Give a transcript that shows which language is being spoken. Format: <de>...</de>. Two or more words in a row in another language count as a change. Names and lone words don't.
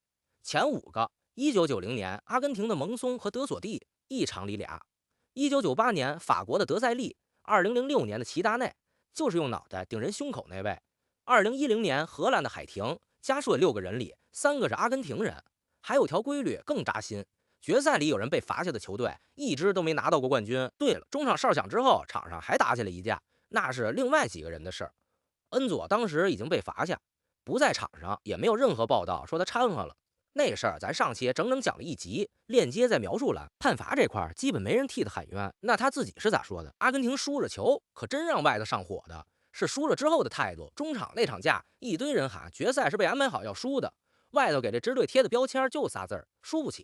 <zh>前5個：1990年阿根廷的蒙松和德索蒂，一場裡倆；1998年法國的德塞利。2006年的齊達內，就是用腦袋頂人胸口那位。2010年荷蘭的海廷，加說6個人裡3個是阿根廷人。還有條規律更扎心， 決賽裡有人被罰下的球隊，一支都沒拿到過冠軍。對了，中場哨響之後，場上還打起了一架，那是另外幾個人的事兒。恩佐當時已經被罰下，不在場上，也沒有任何報道說他摻和了。那事兒咱上期整整講了一集，鏈接在描述欄。判罰這塊基本沒人替他喊冤，那他自己是咋說的？阿根廷輸了球，可真讓外头上火的是輸了之後的態度。中场那场架，一堆人喊決賽是被安排好要輸的，外头給这支队貼的標籤就仨字儿：輸不起。</zh>